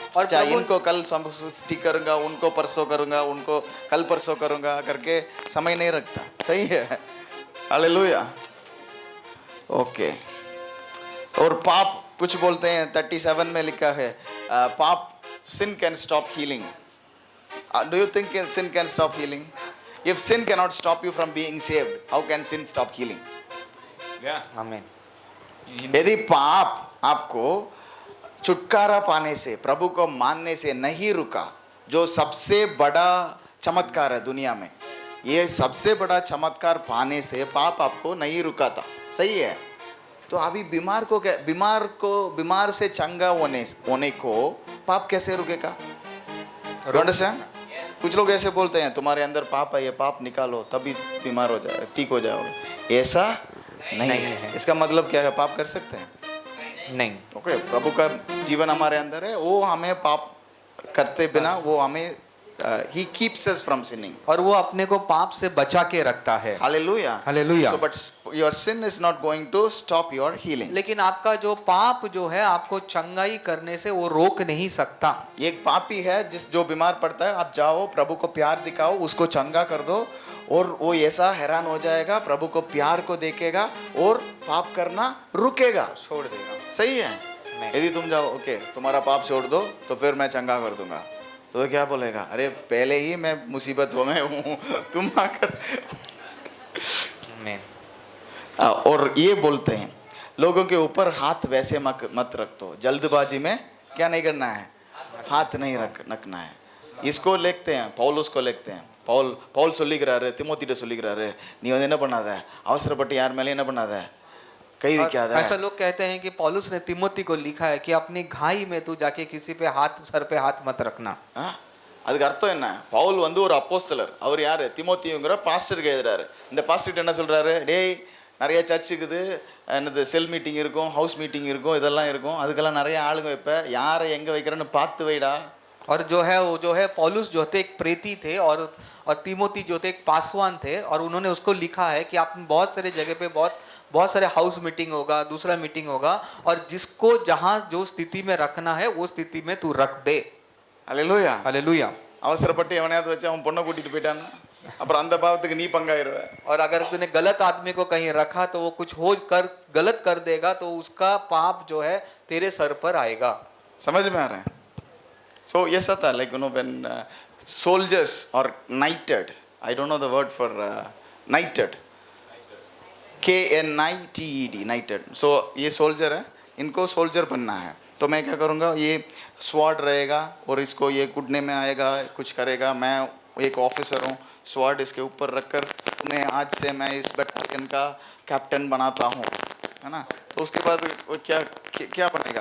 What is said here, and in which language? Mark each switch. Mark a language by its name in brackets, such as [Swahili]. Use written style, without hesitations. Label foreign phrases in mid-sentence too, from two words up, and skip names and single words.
[Hindi] और चाहे इनको कल टिक करूंगा, उनको परसों करूंगा, उनको कल परसों करूंगा करके समय नहीं रखता. सही है. हालेलुया. ओके. और पाप कुछ बोलते हैं 37 में लिखा है पाप, [English] sin can stop healing. Do you think sin can stop healing? If sin cannot stop you from being saved, how can sin stop healing? [Hindi] आमीन. यदि पाप आपको छुटकारा पाने से, प्रभु को मानने से नहीं रुका, जो सबसे बड़ा चमत्कार है दुनिया में, ये सबसे बड़ा चमत्कार पाने से पाप आपको नहीं रुका था. सही है. तो अभी बीमार से चंगा होने को पाप कैसे रुकेगा? अंडरस्टैंड? कुछ लोग ऐसे बोलते हैं तुम्हारे अंदर पाप है, ये पाप निकालो तभी बीमार हो जाए, ठीक हो जाओगे. ऐसा नहीं है। इसका मतलब क्या है? पाप कर सकते हैं? नहीं। ओके, प्रभु का जीवन हमारे अंदर है, वो हमें पाप करते बिना वो हमें [English] he keeps us from sinning. [Hindi] और वो अपने को पाप से बचा के रखता है। [English] Hallelujah. Hallelujah. So but your sin is not going to stop your healing. [Hindi] लेकिन आपका जो पाप जो है आपको चंगाई करने से वो रोक नहीं सकता। एक पापी है जिस जो बीमार पड़ता है, आप जाओ प्रभु को प्यार दिखाओ, उसको चंगा कर दो, और वो ऐसा हैरान हो जाएगा, प्रभु को प्यार को देखेगा और पाप करना रुकेगा, छोड़ देगा। सही है। यदि तुम जाओ ओके तुम्हारा पाप छोड़ दो तो फिर मैं चंगा कर दूंगा, तो वो क्या बोलेगा? अरे पहले ही मैं मुसीबत में हूँ, तुम आकर और ये बोलते हैं लोगों के ऊपर हाथ वैसे मत रख दो, जल्दबाजी में क्या नहीं करना है? हाथ नहीं रखना है। इसको लिखते हैं, पौलुस को लिखते हैं, [Tamil] பவுல் சொல்லிக்கிறாரு, திமோத்திட்ட சொல்லிக்கிறாரு, நீ வந்து என்ன பண்ணாத, அவசரப்பட்டு யார் மேலே என்ன பண்ணாத, कई வைக்காத। [Hindi] ऐसा लोग कहते हैं कि पौलुस ने तिमोती को लिखा है कि अपनी घाई में तू जाके किसी पे हाथ, सर पे हाथ मत रखना। [Tamil] அதுக்கு அர்த்தம் என்ன? பவுல் வந்து ஒரு அப்போஸ்தலர், அவர் யாரு? திமோத்திங்கிற பாஸ்டருக்கு எழுதுறாரு। இந்த பாஸ்டர் என்ன சொல்றாரு? டேய் நிறைய சர்ச் இருக்குது, என்னது [English] cell meeting [Tamil] இருக்கும், [English] house meeting [Tamil] இருக்கும், இதெல்லாம் இருக்கும், அதுக்கெல்லாம் நிறைய ஆளுங்க வைப்ப, யாரை எங்கே வைக்கிறேன்னு பார்த்து வைடா। [Hindi] और जो है वो जो है पौलुस जो थे एक प्रेती थे और तिमोती जो थे एक पासवान थे, और उन्होंने उसको लिखा है कि आप बहुत सारे जगह पे बहुत सारे [English] house meeting [Hindi] होगा, दूसरा मीटिंग होगा, और जिसको जहाँ जो स्थिति में रखना है वो स्थिति में तू रख दे। [Tamil] அல்லேலூயா [Hindi] हालेलुया। [Tamil] அவசரப்பட்டு எவனையாவது வச்சு அவன் பொண்ணை கூட்டிட்டு போயிட்டான்னா அப்புறம் அந்த பாவத்துக்கு நீ பங்காயிருவ। [Hindi] और अगर तूने गलत आदमी को कहीं रखा तो वो कुछ गलत कर देगा, तो उसका पाप जो है तेरे सर पर आएगा। समझ में आ रहा है? [English] So yes, Ata, like you know when soldiers are knighted, I don't know the word for knighted, KNITED, knighted. [Hindi] So ये soldier है, इनको soldier बनना है, तो मैं क्या करूँगा? ये sword रहेगा और इसको ये कूदने में आएगा, कुछ करेगा, मैं एक ऑफिसर हूँ, स्वॉर्ड इसके ऊपर रखकर तुम्हें आज से मैं इस बटालियन का कैप्टन बनाता हूँ, है ना? तो उसके बाद वो क्या बनेगा?